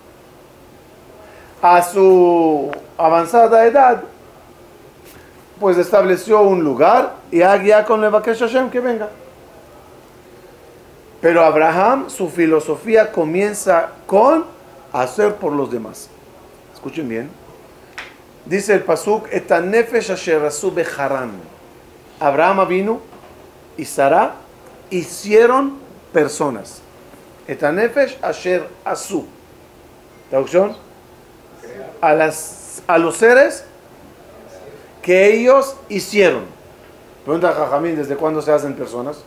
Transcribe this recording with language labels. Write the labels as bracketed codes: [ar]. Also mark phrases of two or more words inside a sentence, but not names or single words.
[es] A su avanzada edad, pues estableció un lugar y ya con [he] לבקש השם [es] que venga. Pero Abraham, su filosofía comienza con hacer por los demás. Escuchen bien. Dice el pasuk: [he] את הנפש אשר עשו בחרן. [es] Abraham Avinu y Sara hicieron personas. [he] את הנפש אשר עשו. [es] Traducción: a los seres que ellos hicieron. Pregunta a Jajamín: ¿desde cuándo se hacen personas?